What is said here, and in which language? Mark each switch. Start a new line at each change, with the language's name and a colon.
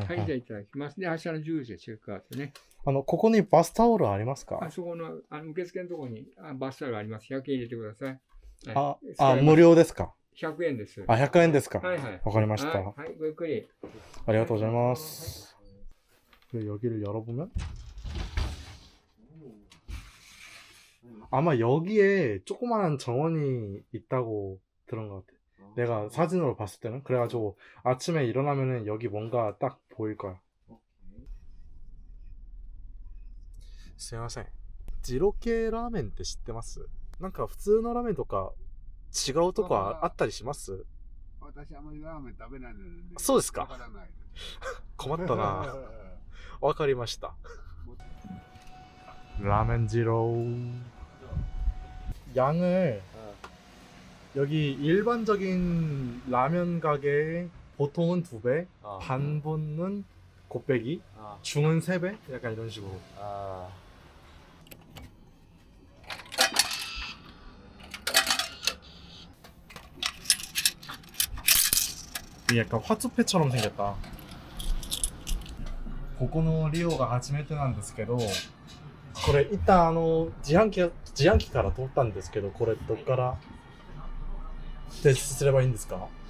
Japanese: はいい、じゃあいただきます。で、明日の10時でチェックアウトね。ここにバスタオルありますか？あそこの受付のところにバスタオルあります。100円入れてください。無料ですか？ 100円です。あ、100円ですか？はいはい。わかりました。はい、はい、ごゆっくり。ありがとうございます.
Korean: 그리고 여기를 열어보면 아마 여기에 조그마한 정원이 있다고 들은 것 같아. 내가 사진으로 봤을 때는. 그래가지고 아침에 일어나면은 여기 뭔가 딱 보일 거야.
Japanese: すいません。二郎系ラーメンって知ってます？なんか普通のラーメンとか違うとこあったりします？私あまりラーメン食べないので、そうですか。わからない。困ったな。わかりました。
Korean: 라멘 지로. 양을 여기 일반적인 라면 가게의 보통은 2배, 반분은 곱빼기, 중은 3배? 약간 이런 식으로. 이게 약간 화투패처럼 생겼다.
Japanese: ここのリオが初めてなんですけど、これ一旦自販機から取ったんですけど、これどっから提出すればいいんですか？